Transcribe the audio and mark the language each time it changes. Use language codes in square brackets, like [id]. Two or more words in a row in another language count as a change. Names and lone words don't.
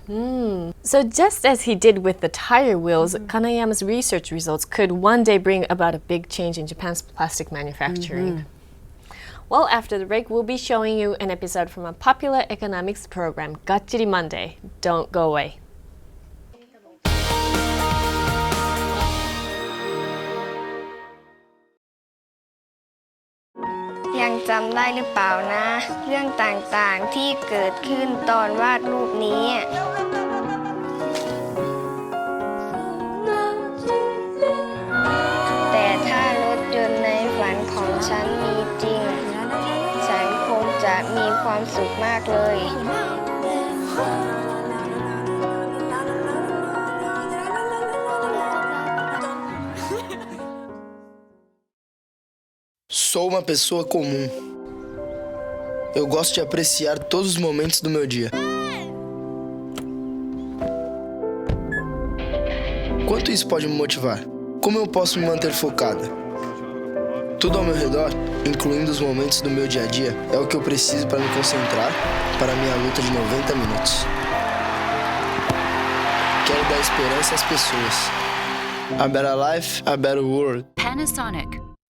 [en] So just as he did with the tire wheels, Kanayama's research results could one day bring about a big change in Japan's plastic manufacturing. Well, after the break, we'll be showing you an episode from a popular economics program, Gachiri Monday. Don't go away. [th] ยังจำได้หรือเปล่านะเรื่องต่างๆที่เกิดขึ้นตอนวาดรูปนี้แต่ถ้ารถยนต์ในฝันของฉันมีจริงฉันคงจะมีความสุขมากเลย [pt] Sou uma pessoa comum. Eu gosto de apreciar todos os momentos do meu dia. Quanto isso pode me motivar? Como eu posso me manter focada? Tudo ao meu redor, incluindo os momentos do meu dia a dia, é o que eu preciso para me concentrar para a minha luta de 90 minutos. Quero dar esperança às pessoas. [en] A better life, a better world. Panasonic.